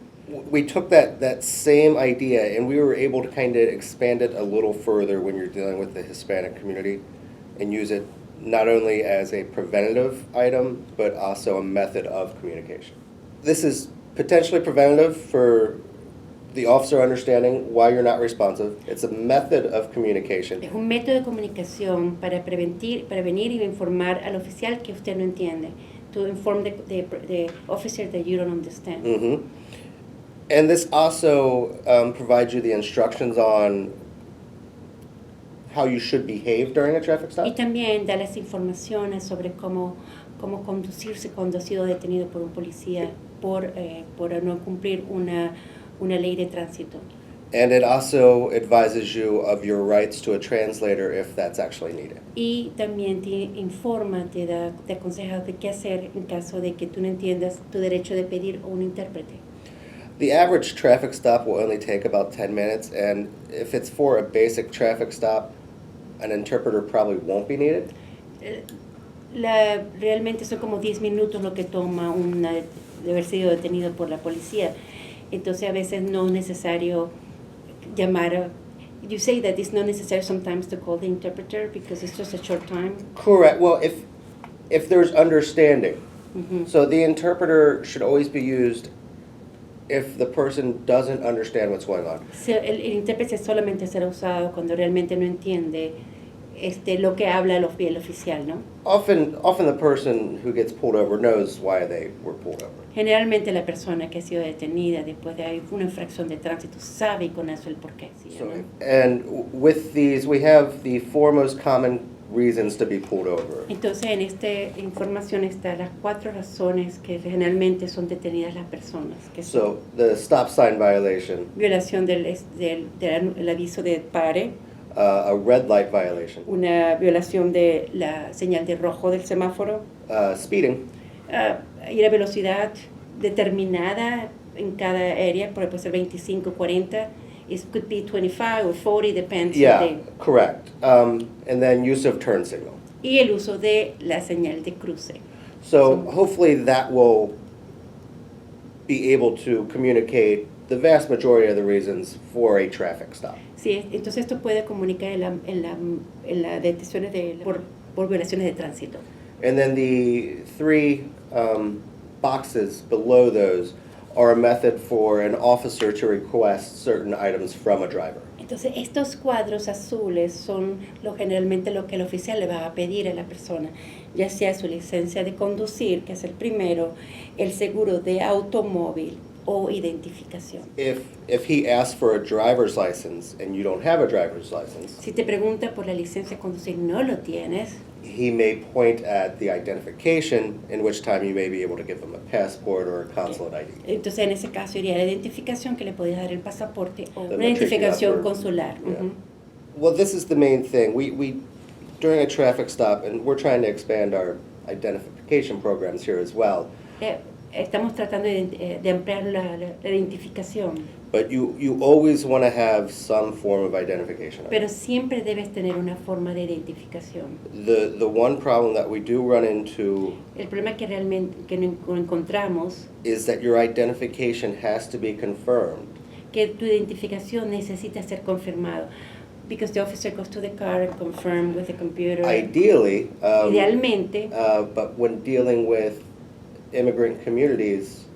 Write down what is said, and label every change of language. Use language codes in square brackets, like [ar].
[en] We took that same idea and we were able to kind of expand it a little further when you're dealing with the Hispanic community and use it not only as a preventative item, but also a method of communication. This is potentially preventative for the officer understanding why you're not responsive. It's a method of communication. [es] Es un método de comunicación para prevenir y informar al oficial que usted no entiende. [en] To inform the officer that you don't understand. Mm-hmm. And this also provides you the instructions on how you should behave during a traffic stop. [es] Y también da las informaciones sobre cómo conducirse cuando ha sido detenido por un policía por no cumplir una ley de tránsito. [en] And it also advises you of your rights to a translator if that's actually needed. [es] Y también te aconseja de qué hacer en caso de que tú no entiendas tu derecho de pedir un intérprete. [en] The average traffic stop will only take about 10 minutes, and if it's for a basic traffic stop, an interpreter probably won't be needed. [es] Realmente son como 10 minutos lo que toma de haber sido detenido por la policía. Entonces a veces no es necesario llamar. [en] You say that it's not necessary sometimes to call the interpreter because it's just a short time. Correct. Well, if there's understanding. Mm-hmm. So the interpreter should always be used if the person doesn't understand what's going on. [es] El intérprete solamente será usado cuando realmente no entiende lo que habla el oficial, ¿no? [en] Often the person who gets pulled over knows why they were pulled over. [es] Generalmente la persona que ha sido detenida después de una infracción de tránsito sabe y conoce el porqué. ¿Sí, [en] So, [es] no? [en] and with these, we have the four most common reasons to be pulled over. [es] Entonces en esta información están las 4 razones que generalmente son detenidas las personas. Que son [en] So the stop sign violation, [es] violación del aviso de pare, [en] a red light violation, [es] una violación de la señal de rojo del semáforo, [en] speeding, [es] ir a velocidad determinada en cada área, puede ser 25, 40, [en] it could be 25 or 40, depends. yeah, correct. And then use of turn signal. [es] Y el uso de la señal de cruce. [en] So hopefully that will be able to communicate the vast majority of the reasons for a traffic stop. [es] Sí, entonces esto puede comunicar en las detenciones por violaciones de tránsito. [en] And then the three boxes below those are a method for an officer to request certain items from a driver. [es] Entonces estos cuadros azules son generalmente lo que el oficial le va a pedir a la persona, ya sea su licencia de conducir, que es el primero, el seguro de automóvil o identificación. [en] If he asks for a driver's license and you don't have a driver's license, [es] Si te pregunta por la licencia de conducir y no lo tienes, [en] he may point at the identification, in which time you may be able to give him a passport or a consulate ID. [es] entonces en ese caso iría a la identificación, que le podías dar el pasaporte o [en] The [es] una identificación matriculado. consular. [en] Yeah. Ujú. Well, this is the main thing. We during a traffic stop, and we're trying to expand our identification programs here as well. [es] Estamos tratando de ampliar la identificación, [en] But you always want to have some form of identification. [es] pero siempre debes tener una forma de identificación. [en] The one problem that we do run into [es] El problema que realmente no encontramos, [en] is that your identification has to be confirmed. [es] que tu identificación necesita ser confirmado. [en] Because the officer goes to the car and confirm with the computer. Ideally, [es] Idealmente, [en] but when dealing with immigrant communities,